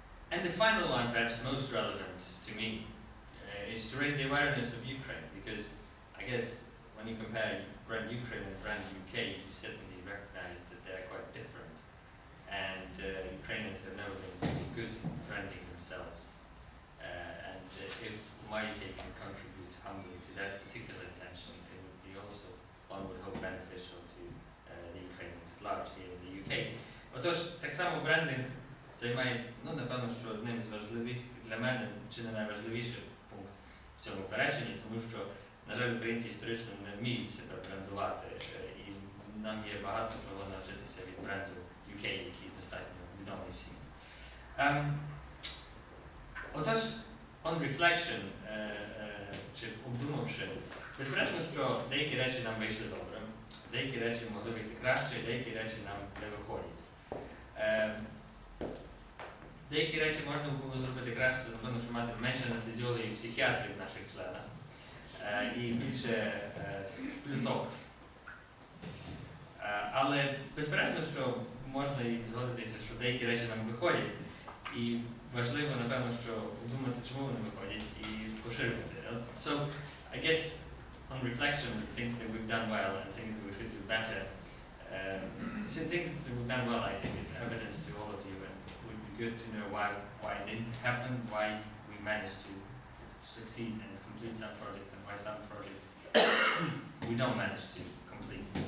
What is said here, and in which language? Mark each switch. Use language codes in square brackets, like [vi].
[en] And the final one, perhaps most relevant to me, is to raise the awareness of Ukraine, because I guess when you compare brand Ukraine and brand UK, you certainly recognize that they are quite different. And Ukrainians have never been really good at branding themselves. And if my UK can contribute humbly to that particular intention, it would be also, one would hope, beneficial to the Ukrainians at large here in the UK. [uk] Отож, так само брендинг займає, напевно, що одним з важливих, для мене, чи не найважливіший пункт в цьому переченні, тому що, на жаль, українці історично не вміють себе брендувати, і нам є багато чого навчитися від бренду UK, який достатньо відомий всім. Отож, [en] on reflection, [uk] чи обдумавши, безперечно, що деякі речі нам вийшли добре, деякі речі могли вийти краще, деякі речі нам не виходять. Деякі речі можна було зробити краще, напевно, що мати менше анестезіологів і психіатрів в наших членах і більше плюток. Але безперечно, що можна і згодитися, що деякі речі нам виходять, і важливо, напевно, що подумати, чому вони виходять, і поширювати. [en] So, I guess, on reflection, things that we've done well and things that we could do better, things that we've done well, I think, is evidence to all of you, and it would be good to know why it didn't happen, why we managed to succeed and complete some projects, and why some projects we don't manage to complete.